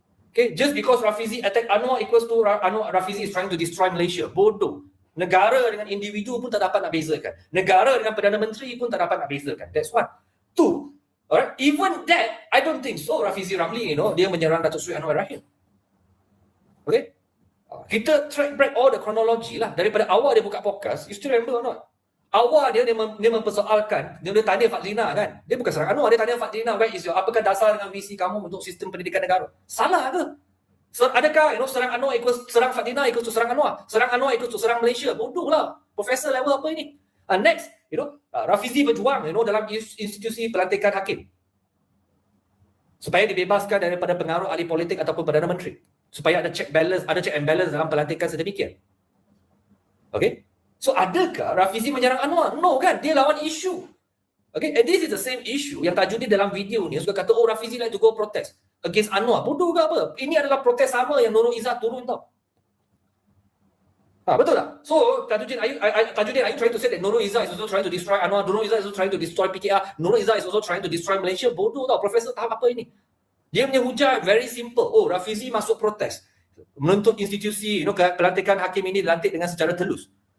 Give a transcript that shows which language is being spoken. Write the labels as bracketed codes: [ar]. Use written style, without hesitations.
[en] Okay, just because Rafizi attack Anwar equals to Rafizi is trying to destroy Malaysia. [ms] Bodoh. Negara dengan individu pun tak dapat nak bezakan. Negara dengan Perdana Menteri pun tak dapat nak bezakan. [en] That's one. Two, alright, even that, I don't think so Rafizi Ramli, [ms] dia menyerang Datuk Seri Anwar Ibrahim. Okay? Kita [en] track back all the chronology [ms] lah. Daripada awal dia buka podcast, [en] you still remember or not? [ms] Awal dia mempersoalkan, dia tanya Fadzlina kan. Dia bukan serang Anwar, dia tanya Fadzlina, apakah dasar dengan visi kamu untuk sistem pendidikan negara? Salah ke? Adakah serang Anwar equals serang Fadzlina equals to serang Anwar? Serang Anwar equals to serang Malaysia? Bodoh lah. Profesor level apa ini? Next, Rafizi berjuang dalam institusi pelantikan hakim supaya dibebaskan daripada pengaruh ahli politik ataupun Perdana Menteri, supaya ada check and balance dalam pelantikan sedemikian. Okay? So adakah Rafizi menyerang Anwar? No kan, dia lawan isu. [en] Okay, and this is the same issue [ms] yang Tajudin dalam video ni suka kata, oh Rafizi [en] like to go protest against [ms] Anwar. Bodoh ke apa? Ini adalah protes sama yang Nurul Izzah turun tau. Betul tak? [en] So Tajudin, are you trying to say that Nurul Izzah is also trying to destroy Anwar? Nurul Izzah is also trying to destroy PKR? Nurul Izzah is also trying to destroy Malaysia? [ms] Bodoh tau. Profesor tahap apa ini? Dia punya hujah [en] very simple. [ms] Oh, Rafizi masuk protes menuntut institusi pelantikan hakim ini dilantik dengan secara telus.